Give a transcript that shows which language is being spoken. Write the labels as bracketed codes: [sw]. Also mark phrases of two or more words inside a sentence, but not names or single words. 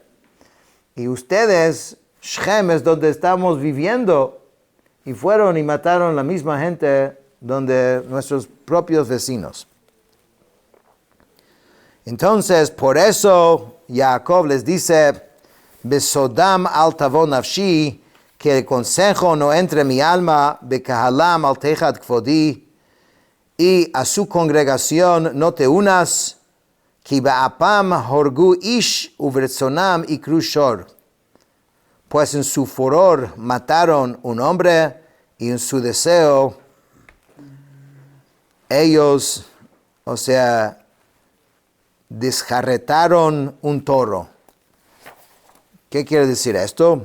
[es] Y ustedes, Shem es donde estamos viviendo, y fueron y mataron la misma gente donde nuestros propios vecinos. Entonces, por eso Jacob les dice, [he] בסדם אל תבא נפשי, [es] que el consejo no entre en mi alma, [he] בקהלם אל תחד כבדי, [es] y a su congregación no te unas, [he] כי באפם הרגו איש וברצנם עקרו שור. [es] Pues en su furor mataron un hombre y en su deseo ellos, desjarretaron un toro. ¿Qué quiere decir esto?